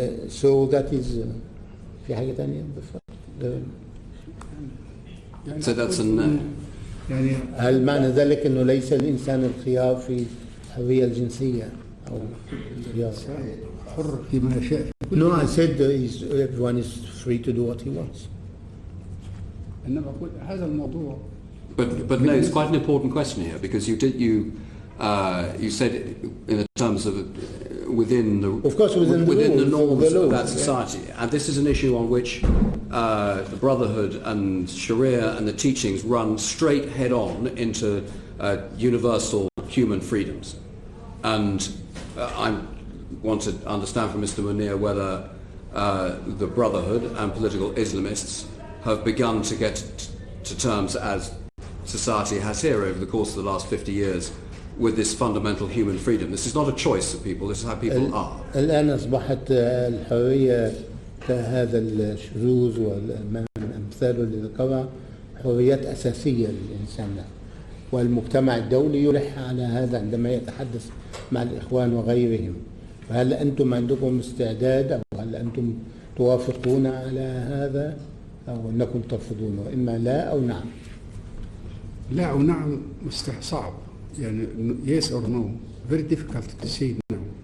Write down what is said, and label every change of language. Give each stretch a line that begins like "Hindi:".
English: So that is
Arabic: في حاجة تانية.
English: So that's a no.
Arabic: هل معنى ذلك إنه ليس الإنسان الخيار في الحرية الجنسية أو الخيار؟ حر فيما يشاء.
English: No, I said everyone is free to do what he wants.
Arabic: إنما أقول هذا الموضوع.
English: But no, it's quite an important question here, because you said in the terms of within the norms of that society, and this is an issue on which the Brotherhood and Sharia and the teachings run straight head on into universal human freedoms. And I want to understand from Mr. Munir whether the Brotherhood and political Islamists have begun to get to terms, as society has here over the course of the last 50 years, with this fundamental human freedom. This is not a choice of people, this is how people are.
Arabic: الآن أصبحت الحرية كهذا الشذوذ والأمثال اللي ذكرها حريات أساسية للإنسان، والمجتمع الدولي يلح على هذا عندما يتحدث مع الإخوان وغيرهم. فهل أنتم عندكم استعداد، أو هل أنتم توافقون على هذا، أو أنكم ترفضونه؟ إما لا أو نعم. لا ونعم صعب، يعني
English: yes or no very difficult to say no.